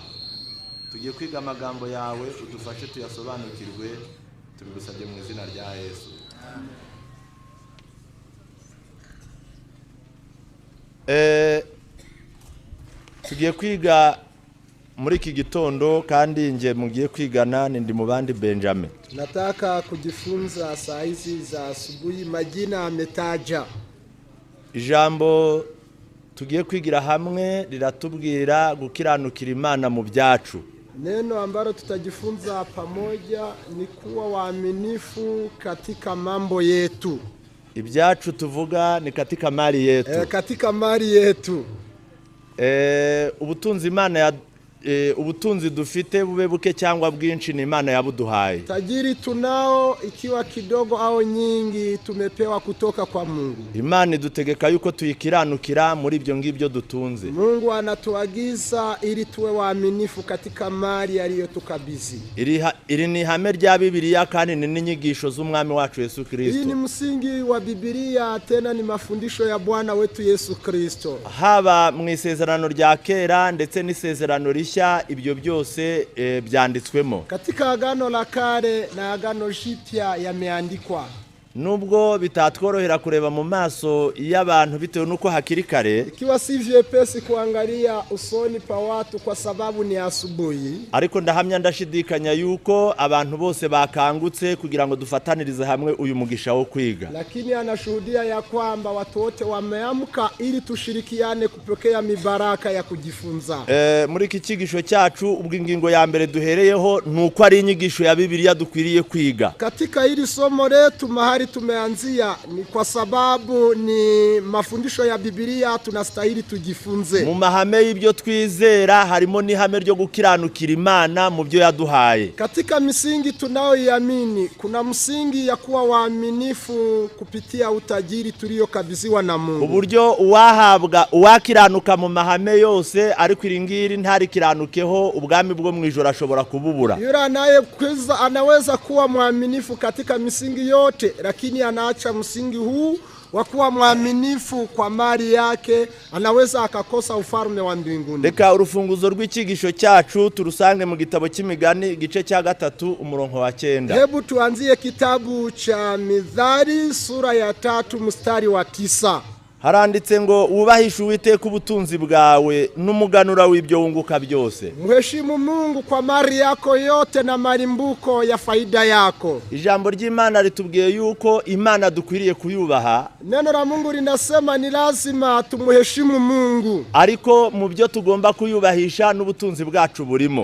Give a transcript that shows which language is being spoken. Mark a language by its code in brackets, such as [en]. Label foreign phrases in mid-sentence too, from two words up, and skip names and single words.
[rw] Tugiye kwiga amagambo yawe, udufashe tuyasobanukirwe, tubigusabye mu izina rya Yesu. Tugiye kwiga muri iki gitondo, kandi nje mugiye kwigana ndi mu bandi Benjamin. [sw] Nataka kujifunza saa hizi za asubuhi majina ametaja. [rw] Ijambo tugiye kwigira hamwe riratubwira gukiranukira Imana mu byacu. [sw] Neno ambalo tutajifunza pamoja ni kuwa waaminifu katika mambo yetu. [rw] Ibyacu tuvuga ni [sw] katika mali yetu. Katika mali yetu. [rw] Ubutunzi Imana ubutunzi dufite bube buke cyangwa bwinshi ni Imana yabuduhaye. [sw] Tajiri tunao ikiwa kidogo au nyingi tumepewa kutoka kwa Mungu. [rw] Imana idutegeka yuko tuyikiranukira muri ibyo ngibyo dutunze. [sw] Mungu anatuagiza ili tuwe waaminifu katika mali aliyotukabidhi. [rw] Iri ni ihame rya Bibiliya kandi ni n'inyigisho z'Umwami wacu Yesu Kristo. [sw] Hii ni msingi wa Biblia, tena ni mafundisho ya Bwana wetu Yesu Kristo. [rw] Haba mu isezerano rya kera ndetse n'isezerano rishya, ibyo byose byanditswemo. [sw] Katika agano la kale na agano jipya yameandikwa. [rw] Nubwo bitatworohera kureba mu maso y'abantu bitewe nuko hakiri kare, [sw] ikiwa si vyepesi kuangalia usoni pa watu kwa sababu ni asubuhi, [rw] ariko ndahamya ndashidikanya yuko abantu bose bakangutse kugira ngo dufatanirize hamwe uyu mugisha wo kwiga. [sw] Lakini anashuhudia ya kwamba watu wote wameamka ili tushirikiane kupokea mibaraka ya kujifunza. [rw] Muri iki kigisho cyacu ubwo ingingo ya mbere duhereyeho nuko ari inyigisho ya Bibiliya dukwiriye kwiga. [sw] Katika hili somo letu mahali tumeanzia ni kwa sababu ni mafundisho ya Biblia tunastahili tujifunze. [rw] Mu mahame y'ibyo twizera harimo n'ihame ryo gukiranukira Imana mu byo yaduhaye. [sw] Katika misingi tunayoiamini kuna msingi ya kuwa waaminifu kupitia utajiri tuliyokabidhiwa na Mungu. [rw] Uburyo uwakiranuka mu mahame yose ariko iringiri ntarikiranukeho ubwami bwo mu ijoro ashobora kububura. [sw] Yule anaweza kuwa mwaminifu katika misingi yote, lakini anaacha msingi huu wa kuwa mwaminifu kwa mali yake, anaweza akakosa ufalme wa mbinguni. [rw] Reka urufunguzo rw'ikigisho cyacu turusange mu gitabo cy'Imigani igice cya 3 umurongo wa 9. [sw] Hebu tuanzie kitabu cha Mithali sura ya 3 mstari wa 9. [rw] Haranditse ngo wubahishe Uwiteka ubutunzi bwawe n'umuganura w'ibyo wunguka byose. [sw] Mheshimu Mungu kwa mali yako yote na malimbuko ya faida yako. [rw] Ijambo ry'Imana ritubwiye yuko Imana dukwiriye kuyubaha. [sw] Neno la Mungu linasema ni lazima tumheshimu Mungu. [rw] Ariko mu byo tugomba kuyubahisha n'ubutunzi bwacu burimo.